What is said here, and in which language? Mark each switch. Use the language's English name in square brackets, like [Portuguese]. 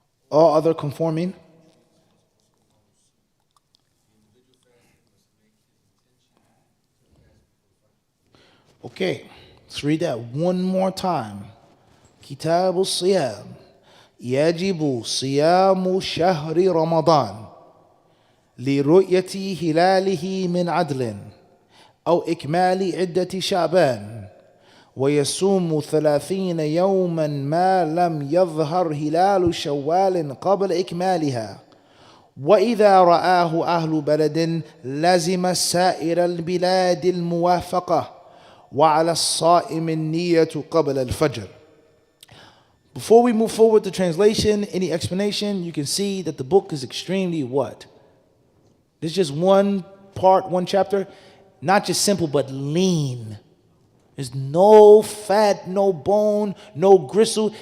[English] All other conforming. Okay, let's read that one more time. Kitab al-Siyam. [Arabic] يجب صيام شهر رمضان لرؤية هلاله من عدل أو إكمال عدة شعبان ويصوم 30 يوما ما لم يظهر هلال شوال قبل إكمالها وإذا رآه أهل بلد لزم سائر البلاد الموافقة وعلى الصائم النية قبل الفجر. [English] Before we move forward to translation, any explanation, you can see that the book is extremely what? There's just one part, one chapter, not just simple, but lean. There's no fat, no bone, no gristle.